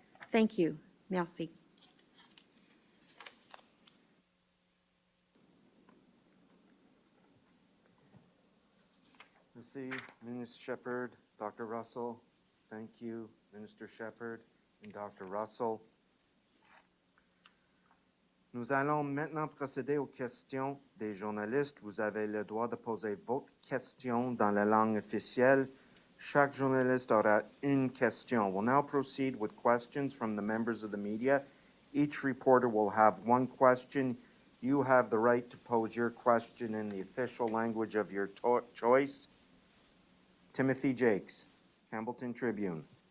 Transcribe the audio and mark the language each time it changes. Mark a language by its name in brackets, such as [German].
[English] Thank you. [French] Merci. Merci, Minister Shephard, Dr. Russell. [English] Thank you, Minister Shephard and Dr. Russell. [French] Nous allons maintenant procéder aux questions des journalistes. Vous avez le droit de poser votre question dans la langue officielle. Chaque journaliste aura une question. [English] We'll now proceed with questions from the members of the media. Each reporter will have one question. You have the right to pose your question in the official language of your choice. Timothy Jakes, Campbellton Tribune.